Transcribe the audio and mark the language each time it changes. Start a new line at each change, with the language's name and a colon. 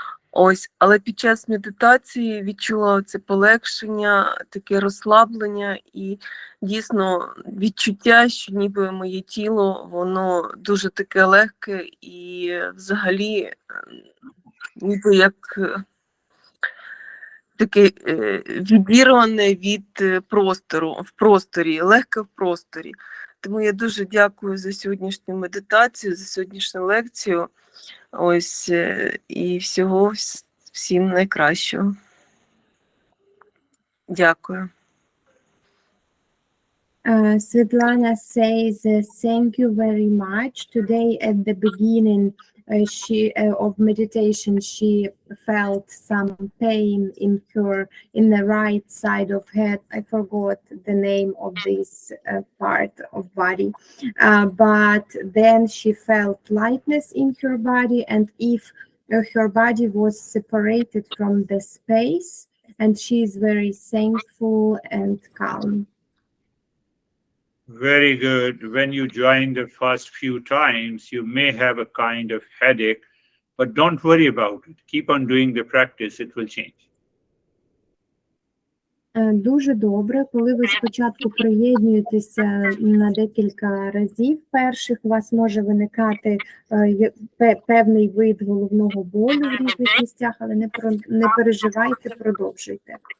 Ukrainian: Ось, але під час медитації відчула це полегшення, таке розслаблення і дійсно відчуття, що ніби моє тіло, воно дуже таке легке і взагалі ніби як таке відірване від простору, в просторі, легке в просторі. Тому я дуже дякую за сьогоднішню медитацію, за сьогоднішню лекцію. Ось, і всього всім найкращого. Дякую.
English: Svetlana says, thank you very much. Today at the beginning of meditation, she felt some pain in the right side of head. I forgot the name of this part of body. But then she felt lightness in her body, and if her body was separated from the space, and she is very thankful and calm. Very good. When you join the first few times, you may have a kind of headache, but don't worry about it. Keep on doing the practice, it will change.
Ukrainian: Дуже добре, коли ви спочатку приєднуєтеся на декілька разів перших, у вас може виникати певний вид головного болю в різних місцях, але не переживайте, продовжуйте.